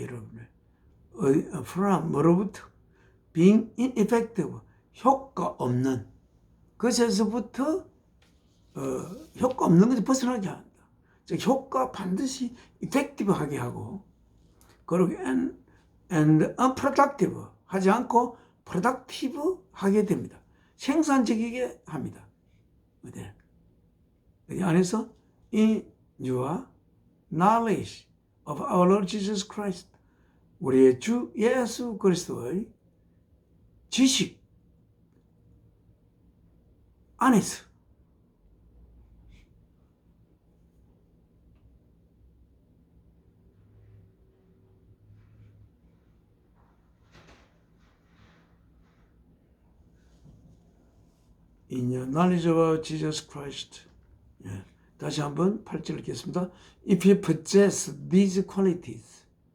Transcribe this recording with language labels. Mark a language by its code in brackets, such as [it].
[ko] 여러분을 from 뭐로부터? [en] being ineffective, [ko] 효과 없는 것에서부터 효과 없는 것을 벗어나게 한다. 즉 효과 반드시 effective하게 하고, 그리고 [en] and unproductive [ko] 하지 않고 productive 하게 됩니다. 생산적이게 합니다. [en] 이 안에서 in your knowledge of our Lord Jesus Christ, [ko] 우리의 주 예수 그리스도의 지식 안에서 [en] in your knowledge of Jesus Christ. [ko] 다시 한번 8절 읽겠습니다. [en] If you possess these qualities.